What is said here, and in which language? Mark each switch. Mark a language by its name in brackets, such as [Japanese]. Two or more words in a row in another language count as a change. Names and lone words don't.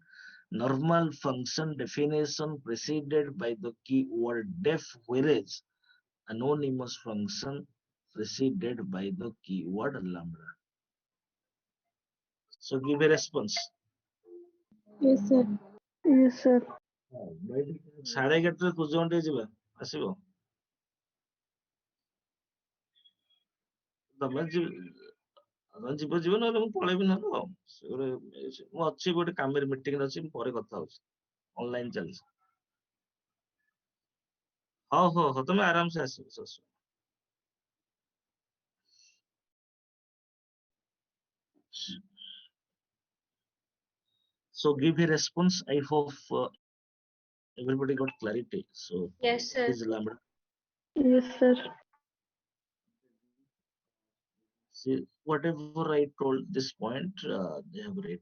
[English] Normal function definition preceded by the keyword def, whereas anonymous function preceded by the keyword lambda. So give a response. Yes, sir. Yes, sir. [Odia] ସାଢେ ଏଗାରଟାରେ କୁଜନ ଟିକେ ଯିବା ଆସିବ ତମେ ଯିବ ଯିବ ନହେଲେ ମୁଁ ପଳେଇବି ନହେଲେ ଆଉ ସେ ଗୋଟେ ମୁଁ ଅଛି ଗୋଟେ କାମରେ ମିଟିଂରେ ଅଛି ମୁଁ ପରେ କଥା ହଉଛି ଅନଲାଇନ ଚାଲିଛି ହଉ ହଉ ହଉ ତମେ ଆରାମସେ ଆସିବ କିଛି ଅସୁବିଧା ନାହିଁ। [English] So give a response. I hope everybody got clarity. So Yes, what sir. is lambda? Yes, sir. See, whatever I told this point, they have written.